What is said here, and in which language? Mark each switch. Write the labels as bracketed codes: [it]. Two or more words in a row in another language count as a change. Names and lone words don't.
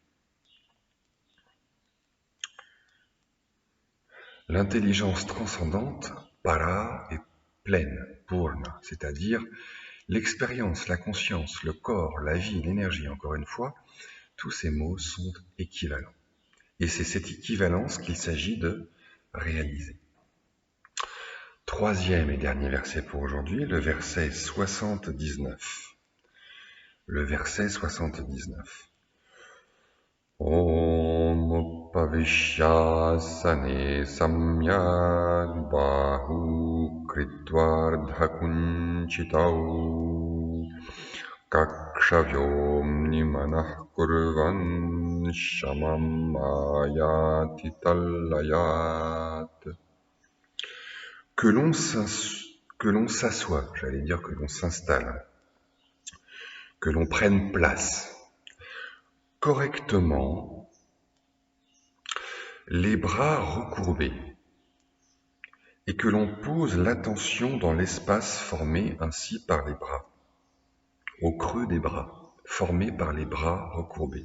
[fr] L'intelligence transcendante, para, est pleine, purna, c'est-à-dire l'expérience, la conscience, le corps, la vie, l'énergie, encore une fois, tous ces mots sont équivalents. Et c'est cette équivalence qu'il s'agit de réaliser. Troisième et dernier verset pour aujourd'hui, le verset 79. Le verset 79. [sa] Om Pavishyasane Samyad Bahu Kritvardhakunchitau Kakshavyomni Manah Kurvan Shamam Ayati Tallayat. [fr] Que l'on s'assoie, j'allais dire que l'on s'installe, que l'on prenne place correctement, les bras recourbés, et que l'on pose l'attention dans l'espace formé ainsi par les bras, au creux des bras, formé par les bras recourbés.